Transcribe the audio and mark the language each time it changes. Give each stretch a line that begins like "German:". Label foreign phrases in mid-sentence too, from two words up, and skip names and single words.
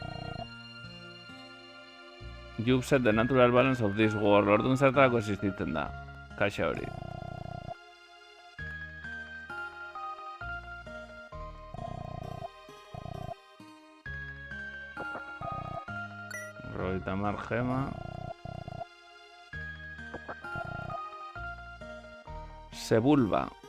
English: You upset the natural balance of this world.
Basque: Orduan zertarako existitzen da. Kaxa hori. Roita margema. Sebulba.